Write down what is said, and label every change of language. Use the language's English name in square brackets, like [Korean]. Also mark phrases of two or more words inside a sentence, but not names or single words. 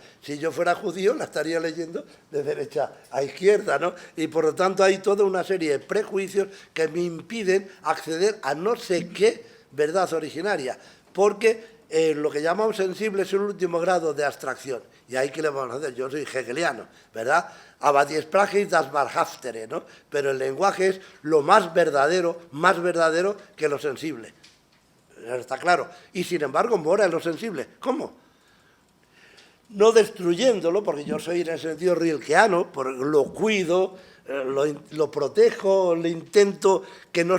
[Spanish] Si yo fuera judío, la estaría leyendo de derecha a izquierda, ¿no? Y por lo tanto hay toda una serie de prejuicios que me impiden acceder a no sé qué verdad originaria, porque lo que llamamos sensible es un último grado de abstracción. Y ahí, ¿qué le vamos a hacer? Yo soy hegeliano, ¿verdad? [German] Aber die Sprache ist das Wahrhaftere, [Spanish] ¿no? Pero el lenguaje es lo más verdadero que lo sensible. Está claro. Y sin embargo mora en lo sensible. ¿Cómo? No destruyéndolo, porque yo soy en el sentido rilkeano, lo cuido, lo protejo, le intento que no